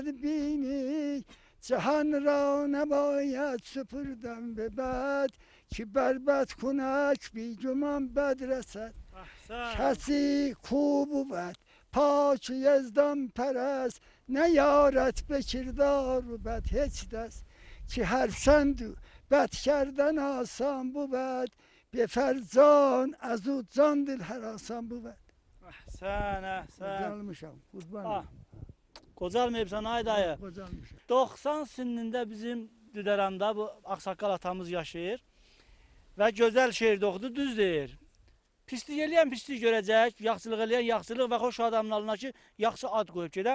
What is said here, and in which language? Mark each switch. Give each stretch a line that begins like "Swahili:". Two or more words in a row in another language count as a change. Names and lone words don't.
Persian: بینی جهان را نباید سپردن به بد که بربد کنک بی گمان بد رسد کسی کو بود پاک یزدان پرست نیارد به کردار و بد هیچ دست که هر چند بد کردن آسان بود به فرزان از او جان دل هراسان بود
Azerbaijani: Sən. Qocalmışam, qurbanım. Qocalmayıbsan ay dayı. Qocalmışam. 90 sinində bizim Düdərəmdə bu ağsaqqal atamız yaşayır və gözəl şeir oxudu, düz deyir. Pislik eləyən pislik görəcək, yaxşılıq eləyən yaxşılıq və xoş adamlarına ki, yaxşı ad qoyub gedə.